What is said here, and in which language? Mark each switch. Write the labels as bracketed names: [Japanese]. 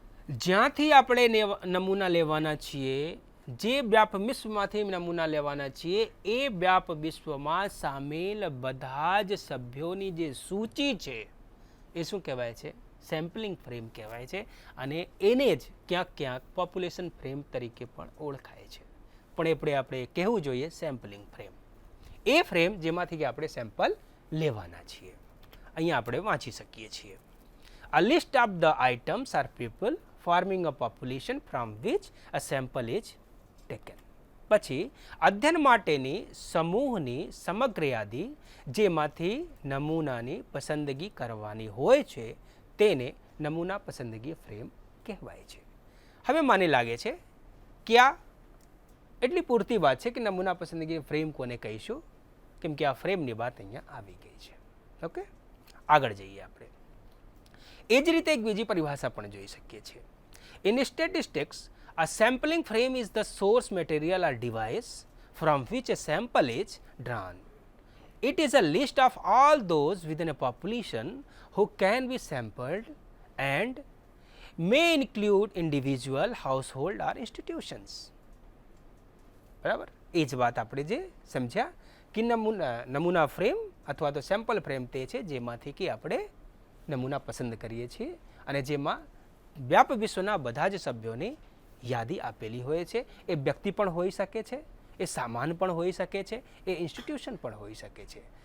[Gujarati] જ્યાંથી આપણે નમૂના લેવાના છીએ જે વ્યાપ વિશ્વમાંથી નમૂના લેવાના છીએ એ વ્યાપ વિશ્વમાં સામેલ બધા જ સભ્યોની જે સૂચિ છે એ શું કહેવાય છે? સેમ્પલિંગ ફ્રેમ કહેવાય છે. અને એને જ ક્યાંક ક્યાંક પોપ્યુલેશન ફ્રેમ તરીકે પણ ઓળખાય છે. પણ આપણે કહેવું જોઈએ સેમ્પલિંગ ફ્રેમ. એ ફ્રેમ જેમાંથી કે આપણે સેમ્પલ લેવાના છીએ. અહીંયા આપણે વાંચી શકીએ છીએ. [English] A list of the items are people forming a population from which a sample is taken. [Gujarati] પછી અધ્યયન માટેની સમૂહની સમગ્ર યાદી જેમાંથી નમૂનાની પસંદગી કરવાની હોય છે તેને નમૂના પસંદગી ફ્રેમ કહેવાય છે. હવે મને લાગે છે કે આ એટલી પૂરતી વાત છે કે નમૂના પસંદગી ફ્રેમ કોને કહીશું, કેમ કે આ ફ્રેમની વાત અહીંયા આવી ગઈ છે. ઓકે, આગળ જઈએ આપણે. એ જ રીતે એક બીજી પરિભાષા પણ જોઈ શકીએ છીએ. [English] In statistics a sampling frame is the source material or device from which a sample is drawn. It is a list of all those within a population who can be sampled and may include individual, household or institutions. [Gujarati] બરાબર, એ જ વાત આપણે જે સમજ્યા કે નમૂના frame અથવા તો સેમ્પલ ફ્રેમ તે છે જેમાંથી કે આપણે નમૂના પસંદ કરીએ છીએ અને જેમાં વ્યાપ વિશ્વના બધા જ સભ્યોની યાદી આપેલી હોય છે. એ વ્યક્તિ પણ હોઈ શકે છે, એ સામાન પણ હોઈ શકે છે, એ ઇન્સ્ટિટ્યુશન પણ હોઈ શકે છે.